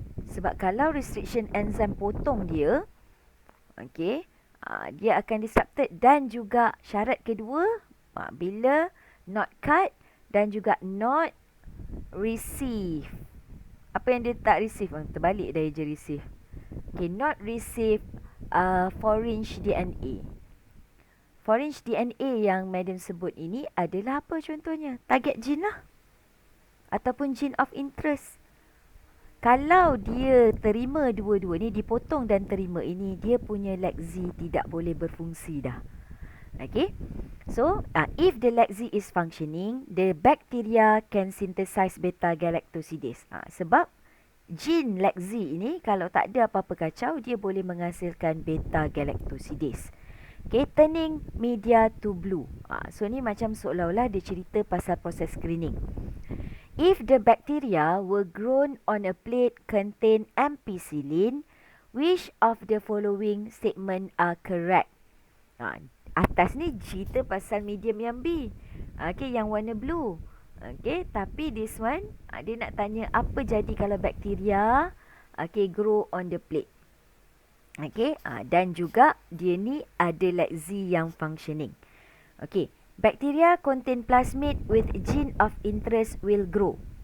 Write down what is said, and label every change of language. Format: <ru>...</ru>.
<ms>Sebab kalau restriction enzyme potong dia, okay, dia akan disrupted. Dan juga syarat kedua, bila</ms> <en>not cut</en> <ms>dan juga</ms> <en>not receive.</en> <ms>Apa yang dia tak receive? Terbalik dari je receive.</ms> <en>Okay, not receive foreign DNA.</en> <ms>Foreign DNA yang Madam sebut ini adalah apa contohnya?</ms> <en>Target gene lah. Ataupun gene of interest.</en> <ms>Kalau dia terima dua-dua ni, dipotong dan terima ini, dia punya lexi tidak boleh berfungsi dah. Okay.</ms> <en>So, if the lexi is functioning, the bacteria can synthesize beta-galactosidase.</en> <ms>Sebab gene lexi ini kalau tak ada apa-apa kacau, dia boleh menghasilkan beta-galactosidase.</ms> <en>Okay, turning media to blue.</en> <ms>So, ni macam seolah-olah dia cerita pasal proses screening.</ms> <en>If the bacteria were grown on a plate contain ampicillin, which of the following statement are correct?</en> <ms>Atas ni cerita pasal medium yang B. Okay, yang warna blue. Okay, tapi</ms> <en>this one,</en> <ms>dia nak tanya apa jadi kalau bakteria</ms> <en>grow on the plate.</en> <ms>Okay, dan juga dia ni ada lexi yang functioning.</ms> <en>Okay. Bacteria contain plasmid with gene of interest will grow.</en>